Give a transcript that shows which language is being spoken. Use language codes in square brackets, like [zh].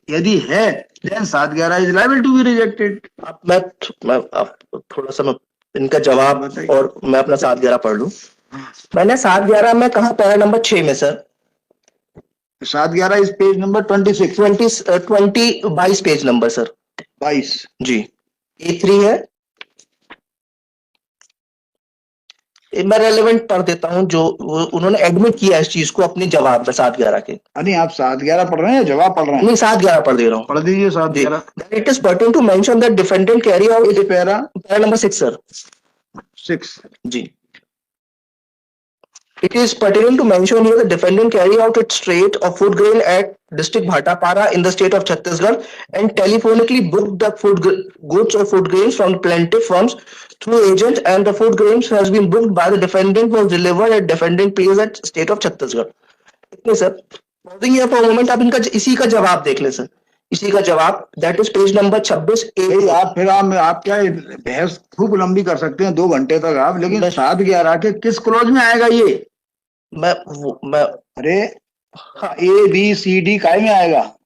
[hi] यदि है [en] then 7/11 is liable to be rejected। [hi] अब मैं थोड़ा सा इनका जवाब और मैं अपना 7/11 पढ़ लूं। मैंने 7/11 में कहा पैरा नंबर 6 में सर। 7/11 इस page number 22 page number sir 22 जी। A3 है। मैं रेलेवेंट पढ़ देता हूं जो उन्होंने एडमिट किया इस चीज को अपने जवाब में 7/11 के। नहीं आप 7/11 पढ़ रहे हैं या जवाब पढ़ रहे हैं? नहीं 7/11 पढ़ दे रहा हूँ। पढ़ दीजिए 7/11। [en] it is pertain to mention that defendant carry out para number 6 sir [hi] 6 ji. [en] It is pertinent to mention here the defendant carry out its trade of food grain at district Bhatapara in the state of Chhattisgarh and telephonically booked the food goods or food grains from plaintiff firms through agent, and the food grains has been booked by the defendant was delivered at defendant place at state of Chhattisgarh। [hi] इतने sir. [en] Pausing here for a moment, [hi] आप इनका इसी का जवाब देख लें sir. इसी का जवाब दैट इज पेज नंबर 26। आप फिर आप क्या बहस खूब लंबी कर सकते हैं 2 घंटे तक आप, लेकिन 7/11 के किस क्लॉज में आएगा ये? मैं अरे हाँ ABCD काय में आएगा?